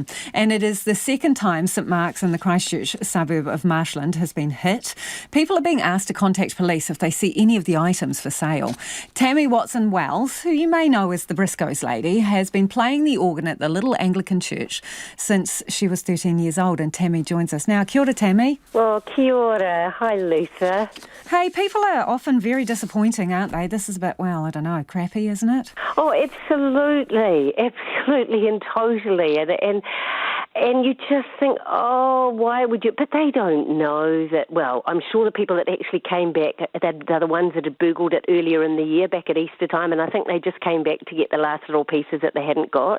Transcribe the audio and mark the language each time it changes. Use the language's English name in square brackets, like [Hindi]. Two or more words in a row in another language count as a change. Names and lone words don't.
[English] And it is the second time St Mark's in the Christchurch suburb of Marshland has been hit. People are being asked to contact police if they see any of the items for sale. Tammy Watson-Wells, who you may know as the Briscoes lady, has been playing the organ at the Little Anglican Church since she was 13 years old. And Tammy joins us now. [Māori] Kia ora, Tammy. [English] Well, [Māori] kia ora. [English] Hi, Lisa. Hey, people are often very disappointing, aren't they? This is a bit, well, I don't know, crappy, isn't it? Oh, absolutely and totally. And And you just think, oh, why would you? But they don't know that, well, I'm sure the people that actually came back, they're the ones that had burgled it earlier in the year, back at Easter time, and I think they just came back to get the last little pieces that they hadn't got.